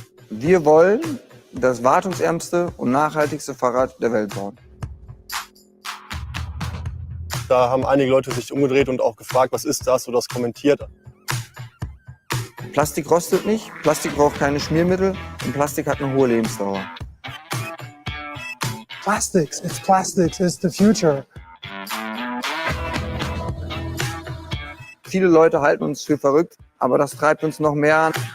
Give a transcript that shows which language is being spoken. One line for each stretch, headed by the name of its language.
German: Wir wollen das wartungsärmste und nachhaltigste Fahrrad der Welt bauen. Da haben einige Leute sich umgedreht und auch gefragt, was ist das, oder das kommentiert. Plastik rostet nicht, Plastik braucht keine Schmiermittel und Plastik hat eine hohe Lebensdauer.
English: Plastics, it's the future.
German: Viele Leute halten uns für verrückt, aber das treibt uns noch mehr an.